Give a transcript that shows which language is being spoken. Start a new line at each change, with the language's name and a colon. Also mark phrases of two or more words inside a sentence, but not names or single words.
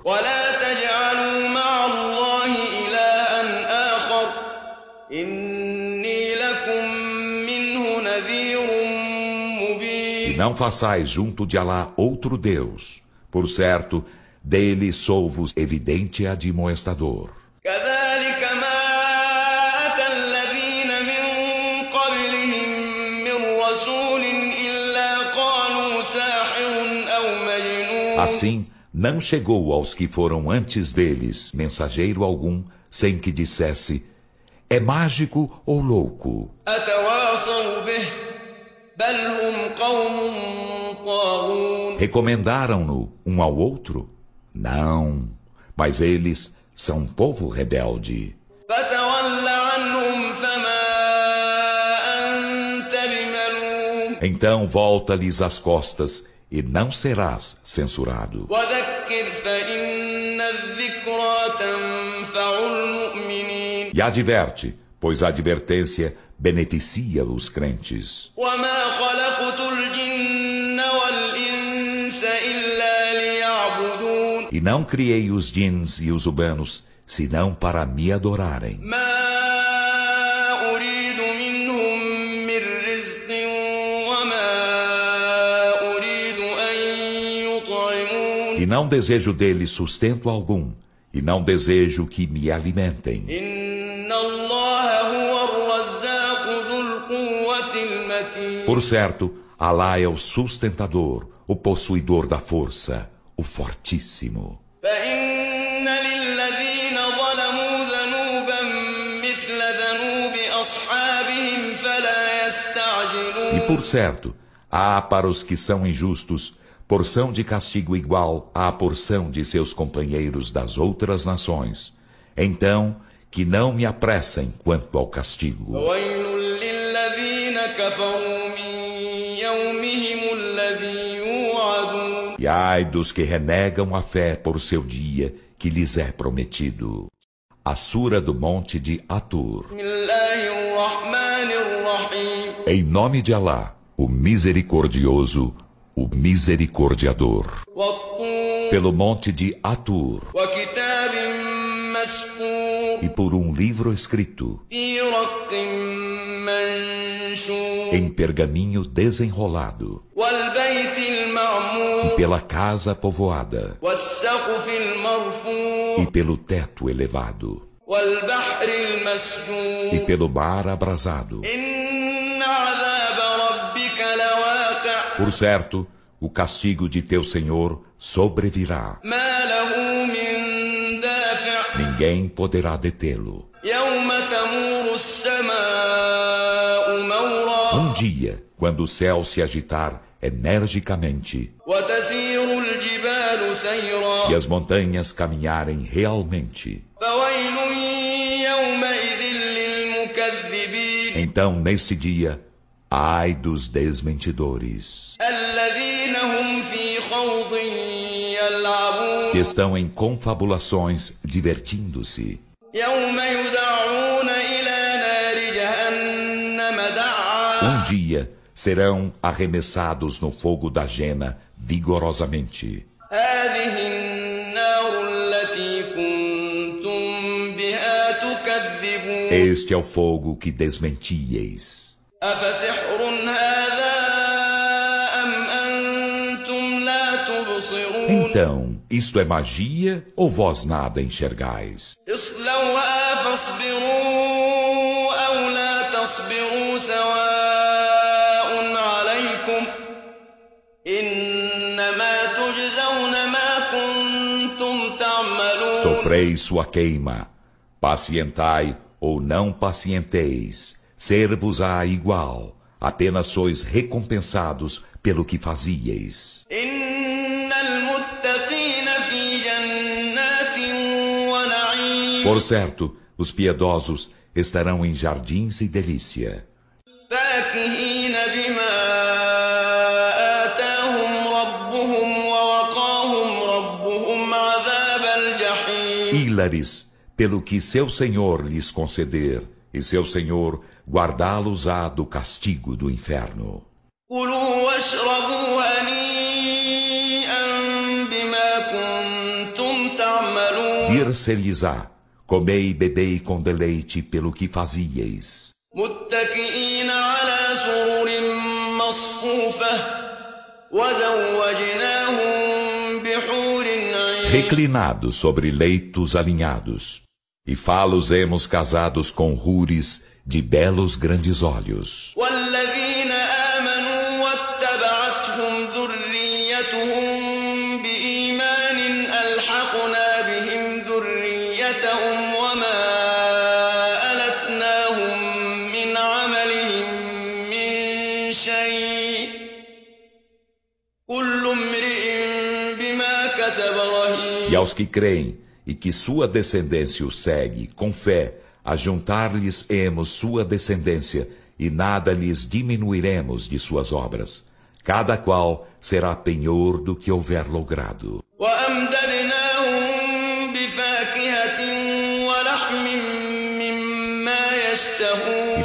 Arabic: ولا تجعلوا مع الله إلها آخر إني لكم منه نذير
Portuguese: E
Arabic: مبين
Portuguese: não façais junto de Alá outro Deus. Por certo, dele sou-vos evidente admoestador.
Arabic: كذلك ما أتى الذين من قبلهم من رسول إلا قالوا ساحر أو مجنون
Portuguese: Assim, não chegou aos que foram antes deles mensageiro algum, sem que dissesse: É mágico ou louco?
Arabic: أتواصوا به بل هم قوم طاغون
Portuguese: Recomendaram-no um ao outro? Não, mas eles são um povo rebelde.
Arabic: فتول عنهم فما أنت بملوم
Portuguese: Então volta-lhes as costas e não serás censurado.
Arabic: وذكر فإن الذكرى تنفع المؤمنين
Portuguese: E adverte, pois a advertência beneficia os crentes.
Arabic: وما خلقت الجن والإنس إلا ليعبدون
Portuguese: E não criei os djinns e os humanos, senão para me adorarem.
Arabic: ما أريد منهم من رزق وما أريد أن يطعمون
Portuguese: E não desejo deles sustento algum, e não desejo que me alimentem.
Arabic: إن الله هو الرزاق ذو القوة المتين
Portuguese: Por certo, Alá é o sustentador, o possuidor da força, o fortíssimo.
Arabic: فإن للذين ظلموا ذنوبا مثل ذنوب أصحابهم فلا
Portuguese: E
Arabic: يستعجلون
Portuguese: por certo, há para os que são injustos porção de castigo igual à porção de seus companheiros das outras nações. Então, que não me apressem quanto ao castigo.
Arabic: ويل للذين كفروا من يومهم الذي يوعدون
Portuguese: E ai dos que renegam a fé por seu dia que lhes é prometido. A Sura do Monte de Atur.
Arabic: بسم الله الرحمن الرحيم
Portuguese: Em nome de Alá, o Misericordioso, o Misericordiador.
Arabic: والطور
Portuguese: Pelo monte de Atur,
Arabic: وكتاب مسكور
Portuguese: e por um livro escrito,
Arabic: في رق منشور
Portuguese: em pergaminho desenrolado,
Arabic: والبيت
Portuguese: e
Arabic: المعمور
Portuguese: pela casa povoada,
Arabic: والسقف المرفوع
Portuguese: e pelo teto elevado,
Arabic: والبحر
Portuguese: e
Arabic: المسجور
Portuguese: pelo mar abrasado.
Arabic: إن عذاب ربك لواقع
Portuguese: Por certo, o castigo de teu Senhor sobrevirá.
Arabic: ما له من دافع
Portuguese: Ninguém poderá detê-lo.
Arabic: يوم تمور السماء مورا
Portuguese: Dia, quando o céu se agitar energicamente
Arabic: وتسير الجبال
Portuguese: e
Arabic: سيرا
Portuguese: as montanhas caminharem realmente,
Arabic: فويل يومئذ للمكذبين
Portuguese: então nesse dia, ai dos desmentidores,
Arabic: الذين هم في خوض يلعبون
Portuguese: que estão em confabulações divertindo-se.
Arabic: يوم يدعون إلى نار جهنم دعا
Portuguese: Dia serão arremessados no fogo da jena vigorosamente.
Arabic: هذه النار التي كنتم بها تكذبون
Portuguese: Este é o fogo que desmentieis.
Arabic: أفسحر هذا أم أنتم لا تبصرون
Portuguese: Então, isto é magia ou vós nada enxergais?
Arabic: اصلوها فاصبروا أو لا تصبروا سواء عليكم إنما تجزون ما كنتم تعملون
Portuguese: Sofrei sua queima, pacientai ou não pacienteis, ser-vos-á igual, apenas sois recompensados pelo que fazieis.
Arabic: إن المتقين في جنات ونعيم
Portuguese: Por certo, os piedosos estarão em jardins e delícia,
Arabic: فاكهين بما آتاهم ربهم ووقاهم ربهم عذاب الجحيم
Portuguese: hilares pelo que seu Senhor lhes conceder, e seu Senhor guardá-los-á do castigo do inferno.
Arabic: كلوا واشربوا هنيئا بما كنتم تعملون
Portuguese: Dir-se-lhes-á, comei e bebei com deleite pelo que fazieis,
Arabic: متكئين على سرر مصفوفة وزوجناهم بحور عين
Portuguese: reclinados sobre leitos alinhados, e fá-los-emos casados com rures de belos grandes olhos.
Arabic: والذين آمنوا واتبعتهم ذريتهم بإيمان ألحقنا بهم ذريتهم وما ألتناهم من عملهم من شيء كل امرئ حسب رهين.
Portuguese: E aos que creem e que sua descendência o segue, com fé, ajuntar-lhes-emos sua descendência, e nada lhes diminuiremos de suas obras. Cada qual será penhor do que houver logrado.
Arabic: وأمددناهم بفاكهة ولحم مما يشتهون.